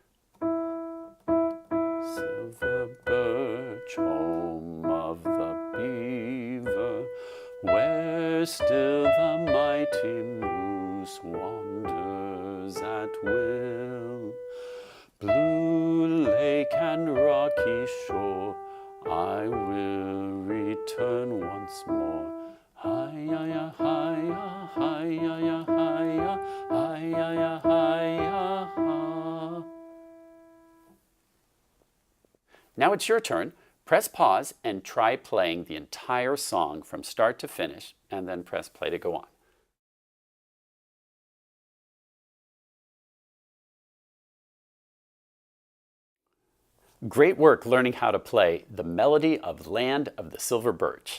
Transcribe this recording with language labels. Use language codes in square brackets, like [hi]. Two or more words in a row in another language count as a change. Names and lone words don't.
[en] Silver birch, home of the beaver, where still the mighty moose wanders at will. Blue lake and rocky shore, I will return once more. Hi-ya-ya, hi-ya, hi-ya-ya, hi-ya, hi-ya-ya, hi-ya, ha. Now it's your turn. Press pause and try playing the entire song from start to finish, and then press play to go on. Great work learning how to play The Melody of Land of the Silver Birch.